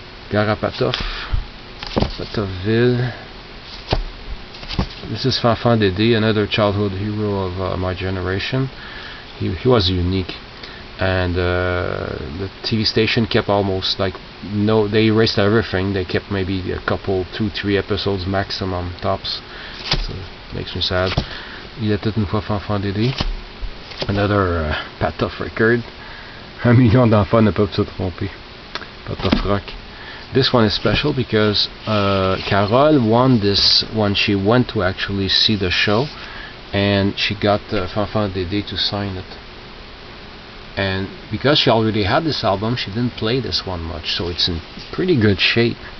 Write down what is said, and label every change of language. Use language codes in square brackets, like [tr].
[en] Gara Patoff, Patoffville. This is Fanfan Dédé, another childhood hero of my generation. He was unique, and the TV station kept almost like, no, they erased everything. They kept maybe a couple, 2-3 episodes maximum, tops. So it makes me sad. [fr] Il était une fois Fanfan Dédé. [en] Another Patoff record. [fr] 1 million d'enfants ne peuvent se tromper. [en] Patoff Rock. This one is special because Carole won this when she went to actually see the show, and she got Fanfan Dédé to sign it. And because she already had this album, she didn't play this one much, so it's in pretty good shape.